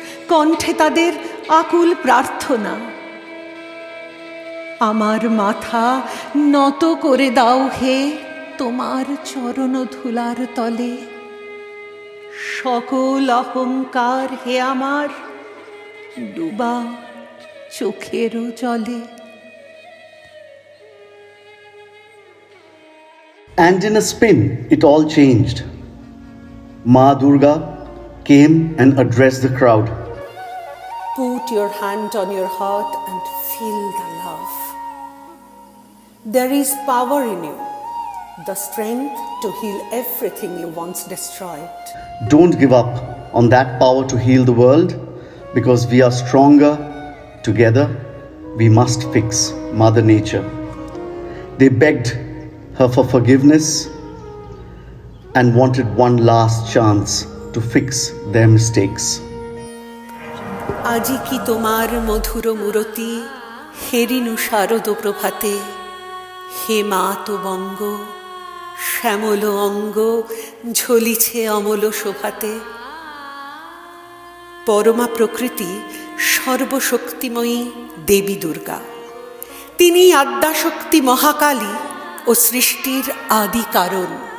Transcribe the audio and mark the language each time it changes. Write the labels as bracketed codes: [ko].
[bn] কণ্ঠে তাদের আকুল প্রার্থনা, আমার মাথা নত করে দাও হে তোমার চরণ ধুলার তলে, সকল অহংকার হে আমার ডুবা চোখেরও জলে। [en] And in a spin, it all changed. Ma Durga came and addressed the crowd. Put your hand on your heart and feel the love. There is power in you, the strength to heal everything you once destroyed. Don't give up on that power to heal the world, because we are stronger together. We must fix Mother Nature. They begged her for forgiveness and wanted one last chance to fix their mistakes. [bn] আজি কি তোমার মধুর মূরতি হেরিনু শারদ প্রভাতে, হে মা তো বঙ্গ শ্যামল অঙ্গ ঝলিছে অমল শোভাতে। পরমা প্রকৃতি সর্বশক্তিময়ী দেবী দুর্গা, তিনি আদ্যাশক্তি মহাকালী ও সৃষ্টির আদি কারণ।